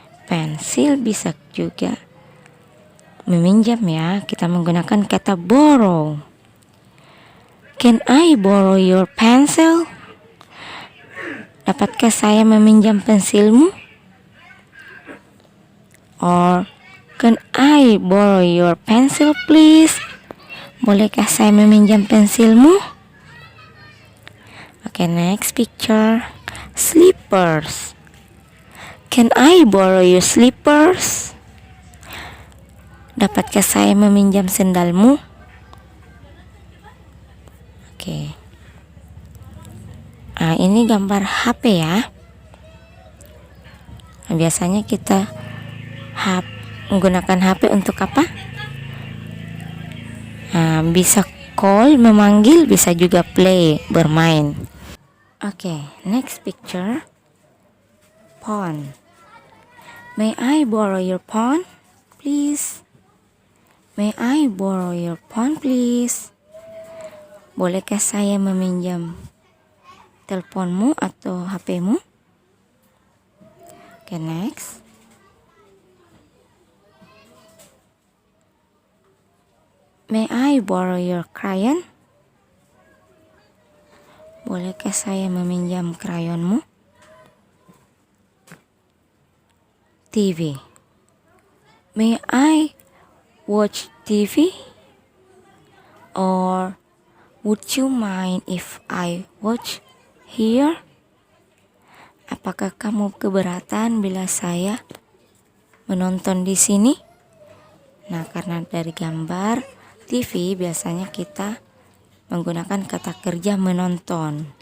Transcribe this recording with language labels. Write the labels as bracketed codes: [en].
[id] Pensil bisa juga meminjam ya. Kita menggunakan kata borrow. [en] Can I borrow your pencil? [id] Dapatkah saya meminjam pensilmu? [en] Or can I borrow your pencil please? [id] Bolehkah saya meminjam pensilmu? [en] Oke, next picture. Slippers. Can I borrow your slippers? [id] Dapatkah saya meminjam sendalmu? Oke. Nah, ini gambar HP ya. Nah, biasanya kita menggunakan HP untuk apa? Nah, bisa call, memanggil, bisa juga play, bermain. [en] Oke, next picture. Phone. May I borrow your phone, please? May I borrow your phone, please? [id] Bolehkah saya meminjam teleponmu atau HP-mu? [en] Oke, next. May I borrow your crayon? [id] Bolehkah saya meminjam krayonmu? [en] TV. May I watch TV? Or Would you mind if I watch here? [id] Apakah kamu keberatan bila saya menonton di sini? Nah, karena dari gambar TV biasanya kita menggunakan kata kerja menonton.